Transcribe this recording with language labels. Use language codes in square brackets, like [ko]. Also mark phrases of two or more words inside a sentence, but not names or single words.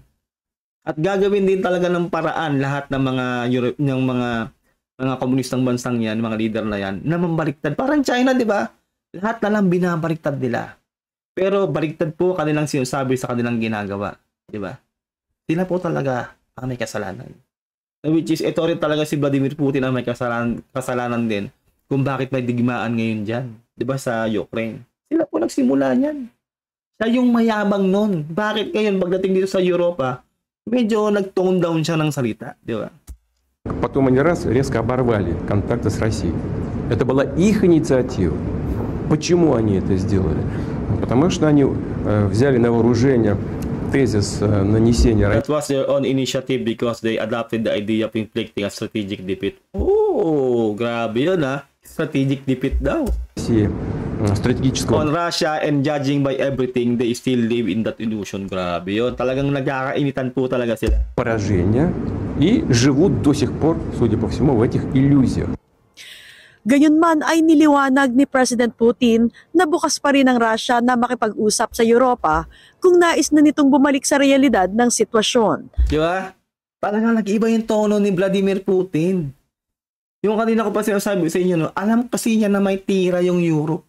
[tl] At gagawin din talaga ng paraan lahat ng mga komunistang bansang yan, mga leader na yan, na mambaliktad. Parang China, di ba? Lahat na lang binabaliktad nila. Pero baliktad po kanilang sinasabi sa kanilang ginagawa. Di ba? Sila po talaga ang may kasalanan. [en] Which is, [tl] ito rin talaga si Vladimir Putin ang may kasalanan din kung bakit may digmaan ngayon dyan. Diba sa Ukraine? Sila po nagsimula niyan. Siya yung mayabang nun. Bakit ngayon pagdating dito sa Europa, medyo nag- [en] tone down [tl] siya ng salita. Diba? [ru] Потом они раз резко оборвали контакты с Россией. Это была их инициатива. Почему они это сделали? Потому что они взяли на вооружение тезис нанесения [en] That was their own initiative because they adopted the idea of inflicting a strategic defeat. [tl] Oh, grabe yun ha. [en] Strategic defeat [tl] daw. [ru] России стратегического [en] On Russia and judging by everything, they still live in that illusion. [tl] Grabe yun. Talagang nagkakainitan po talaga sila. [ru] поражения и живут до сих пор, судя по всему, в этих иллюзиях. [tl] Gayunman ay niliwanag ni President Putin na bukas pa rin ang Russia na makipag-usap sa Europa kung nais na nitong bumalik sa realidad ng sitwasyon. Di ba? Talagang nag-iba yung tono ni Vladimir Putin. Yung kanina ko pa sinasabi sa inyo, no? Alam kasi niya na may tira yung Europe.